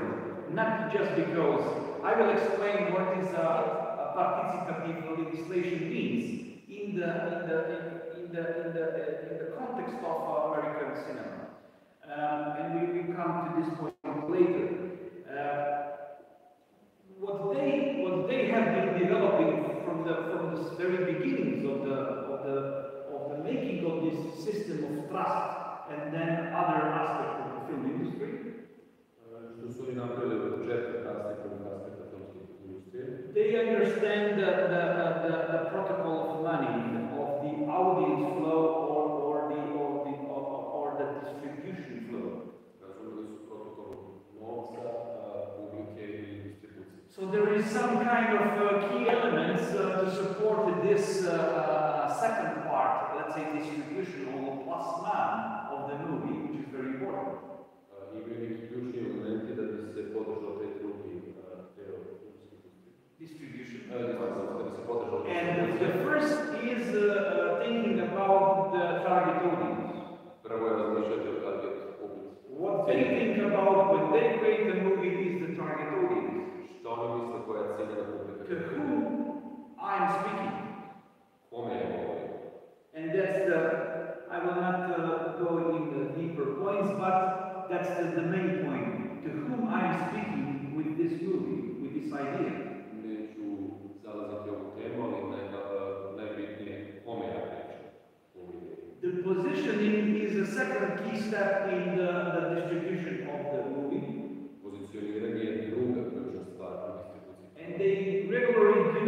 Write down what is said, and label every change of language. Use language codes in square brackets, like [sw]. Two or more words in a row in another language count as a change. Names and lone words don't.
[en] Not just because I will explain what is a participative legislation means in the context of American cinema, and we will come to this point later. What they have been developing from the very beginnings of the making of this system of trust and then other aspects of the film industry. [sr] Što su oni napravili od početka kasnih aspekta filmske industrije. [en] They understand the protocol of money, of the audience flow or the distribution flow. [sr] Razumeli su protokol novca, publike i distribucije. [en] So there is some kind of key elements to support this second part, let's say distribution or plus man of the movie, which is very important. [sr] Imaju neki ključni elementi da bi se podržao taj drugi deo filmske industrije. [en] Distribution. [sr] Da bi se podržao. [en] And the first is thinking about the target audience. [sr] Prvo je razmišljati o target publici. [en] What they think about when they create a movie is the target audience. [sr] Što oni misle koja je ciljena publika? [en] To whom I'm speaking. [sr] Kome je govorim? [en] And that's I will not go in the deeper points, but that's the main point. To whom I'm speaking with this movie, with this idea. [sr] Neću zalaziti ovu temu, ali najbitnije kome ja pričam. [en] The positioning is a second key step in the distribution of the movie. [sr] Pozicioniranje je druga ključna stvar u distribuciji. [en] And they regularly